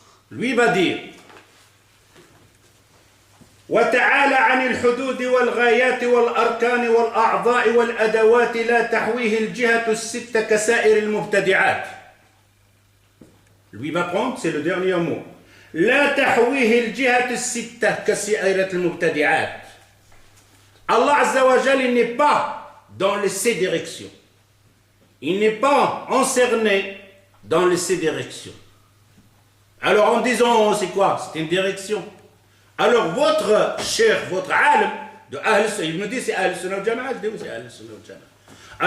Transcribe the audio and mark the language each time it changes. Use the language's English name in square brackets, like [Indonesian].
[French] Lui va dire [Arabic] وتعالى عن الحدود والغايات والأركان والأعضاء والأدوات لا تحويه الجهة الستة كسائر المبتدعات. [French] Lui va prendre, c'est le dernier mot. [Arabic] لا تحويه الجهة الستة كسائر المبتدعات. [French] Allah Azza wa Jal, il n'est pas dans les 7 directions. Il n'est pas encerné dans les 7 directions. Alors en disant, c'est quoi? C'est une direction. Alors votre cheikh, votre alim de Ahl-Sunnah, il me dit c'est Ahl-Sunnah wal-Jama'a, je dis oui c'est Ahl-Sunnah wal-Jama'a.